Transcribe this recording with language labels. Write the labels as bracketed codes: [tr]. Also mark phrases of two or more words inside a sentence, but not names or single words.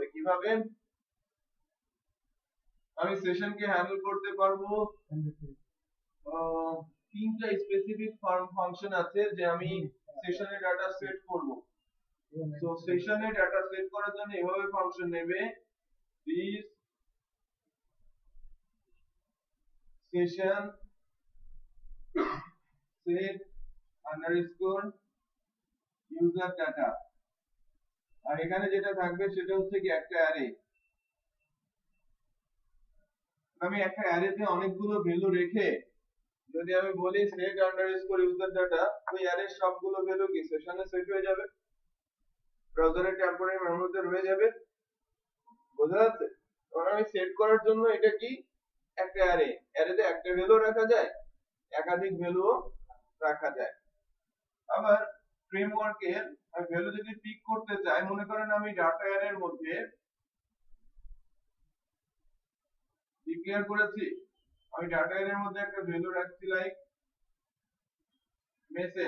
[bn] কিভাবে? আমি সেশনকে হ্যান্ডেল করতে পারবো তিনটা [en] specific function [bn] আছে যে আমি সেশনে ডাটা সেট করব। তো সেশনে [en] data set [bn] করার জন্য এভাবে ফাংশন নেবে, [en] this session set underscore user data, [bn] আর এখানে যেটা থাকবে সেটা হচ্ছে কি একটা অ্যারে। আমি একটা অ্যারেতে অনেকগুলো ভ্যালু রেখে যদি আমি বলি [en] set underscore user data, [bn] ওই অ্যারের সবগুলো ভ্যালু কি সেশনে সেট হয়ে যাবে, ব্রাউজারের টেম্পোরারি মেমোরিতে রয়ে যাবে। বোঝা যাচ্ছে? তখন আমি সেট করার জন্য এটা কি একটা অ্যারে, অ্যারেতে একটা ভ্যালু রাখা যায়, একাধিক ভ্যালু রাখা যায়। আবার ফ্রেমওয়ার্কে আমি ভ্যালু যদি পিক করতে চাই, মনে করেন আমি [en] data arrayের [bn] মধ্যে ডিক্লেয়ার করেছি, আমি [en] data arrayের [bn] মধ্যে একটা ভ্যালু রাখছি [en] like message.